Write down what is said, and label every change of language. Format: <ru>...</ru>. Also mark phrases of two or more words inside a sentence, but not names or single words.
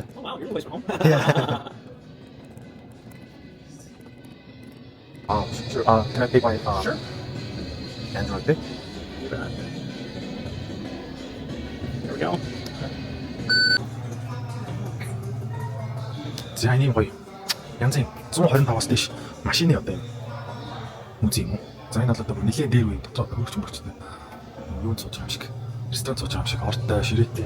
<en>Oh wow, you're always from home. Yeah. Sure. Can I take my Sure. Android there? There we go.</en> <mn>Дизайны гоё. Янзын 125-аас дээш машины одоо юм. Музей юм уу? За энэ бол одоо нэлээд дээр үе дотоод хөргөч мөрчтэй. Юу сууж байгаа юм шиг. Ресторан сууж байгаа юм шиг ортой, ширээтэй.</mn>